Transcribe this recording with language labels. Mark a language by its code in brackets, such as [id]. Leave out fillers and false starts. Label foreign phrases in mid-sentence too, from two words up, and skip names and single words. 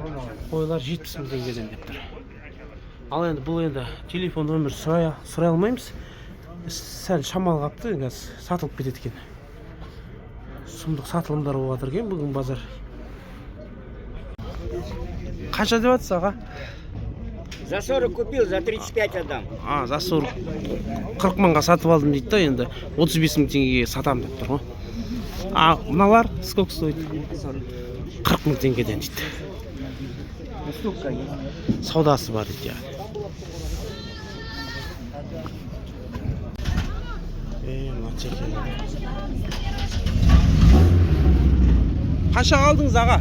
[kk] Қойлар 70 мың теңгеден деп тұр. Ал енді бұл енді телефон номер сұрай алмаймыз. Сәл шамал қапты, енді сатылып кетеді екен. Сұмдық сатылымдар болып жатыр екен бүгін базар. Қанша деп жатсыз, аға? [ru] За 40 купил, за 35 отдам. За 40. [kk] 40 мыңға сатып алдым дейді да, енді 35 мың теңгеге сатам деп тұр ғой. Мыналар [ru] сколько стоит? [kk] 40 мың теңгеден дейді. Саудасы бар дейді. Қанша қалдыңыз, аға?